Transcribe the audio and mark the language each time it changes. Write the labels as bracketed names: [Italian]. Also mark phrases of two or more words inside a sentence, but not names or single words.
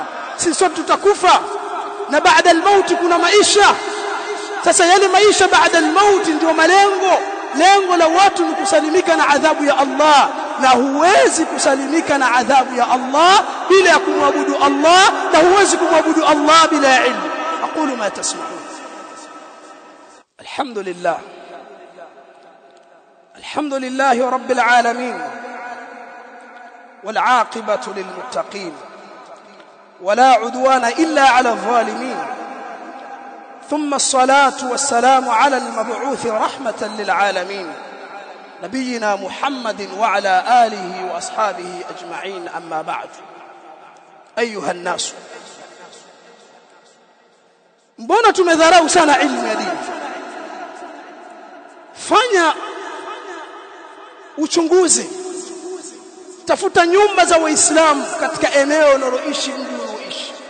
[Swahili] Sisi sote tutakufa na baada al-maut kuna maisha. Sasa yale maisha baada al-maut ndio malengo. Lengo la watu ni kusalimika na adhabu ya Allah, na huwezi kusalimika na adhabu ya Allah bila ya kumwabudu Allah, na huwezi kumwabudu Allah bila ilmu. [Arabic] أقول ما تسمعون. الحمد لله، الحمد لله رب العالمين، والعاقبة للمتقين, ولا عدوان إلا على الظالمين. ثم الصلاة والسلام على المبعوث رحمة للعالمين نبينا محمد وعلى آله وأصحابه أجمعين. أما بعد، أيها الناس، [Swahili] mbona tumedharau sana ilmu ya dini? Fanya uchunguzi, tafuta nyumba za Waislamu katika eneo unaloishi, mji unaoishi.